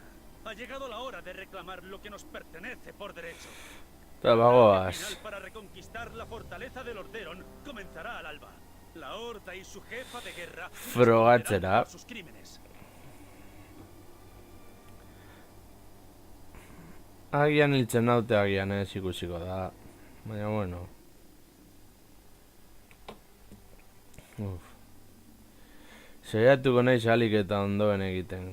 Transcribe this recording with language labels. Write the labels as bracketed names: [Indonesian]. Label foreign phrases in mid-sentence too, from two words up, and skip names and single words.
[Spanish] ha llegado la hora de reclamar lo que nos pertenece por derecho. [Basque] Eta [Spanish] El [Basque] bagoaz. [Spanish] final para reconquistar la fortaleza de Lordaeron comenzará al alba. La Horda y su jefa de guerra [Basque] Frogatzera. [Spanish] responderán por sus crímenes. [Basque] Agian hiltzen naute, agian ez ikusiko da. Baina bueno. Uf. Saiatuko naiz alik eta ondoen egiten.